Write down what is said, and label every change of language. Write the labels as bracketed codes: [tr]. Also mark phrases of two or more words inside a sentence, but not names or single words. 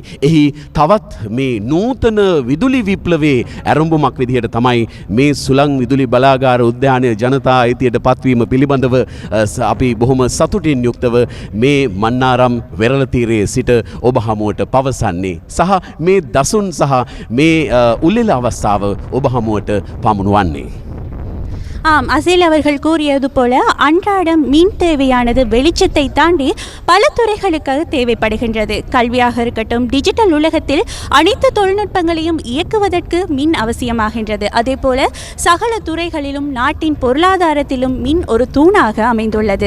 [si] එහි තවත් මේ නූතන විදුලි විප්ලවයේ ඇරඹුමක් විදිහට තමයි මේ සුළං විදුලි බලාගාර උද්‍යානය ජනතා අයිතියට පත්වීම පිළිබඳව අපි බොහොම සතුටින් යුක්තව මේ මන්නාරම් වෙරළ තීරයේ සිට ඔබ හමුවට පවසන්නේ. සහ මේ දසුන් සහ මේ උළෙල අවස්ථාව ඔබ හමුවට பமுனுவானே. [ta] ஆம், அசேல் அவர்கள் கூறியது போல அன்றாடம் மின் தேவையானது வெளிச்சத்தை தாண்டி பல துறைகளுக்காக தேவைப்படுகின்றது. கல்வியாக இருக்கட்டும், டிஜிட்டல் உலகத்தில் அனைத்து தொழில்நுட்பங்களையும் இயக்குவதற்கு மின் அவசியமாகின்றது. அதே போல சகல துறைகளிலும் நாட்டின் பொருளாதாரத்திலும் மின் ஒரு தூணாக அமைந்துள்ளது.